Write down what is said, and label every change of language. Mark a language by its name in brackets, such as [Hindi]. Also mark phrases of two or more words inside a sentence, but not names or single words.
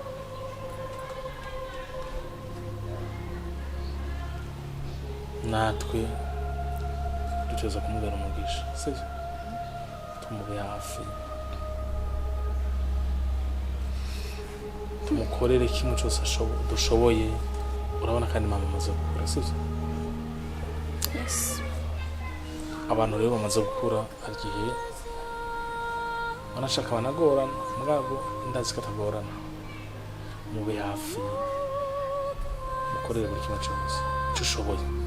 [Rundi] Natwe duteza kumubera umugisha sivyo tumube hafi tumukorere kimwe cyose dushoboye. Urabona kandi mama amaze gukura sivyo. Yes. Abantu rero bamaze gukura agiye banashaka banagorana mugabo ndazi katagorana. Mube hafi mukorere buri kimwe cyose cyushoboye.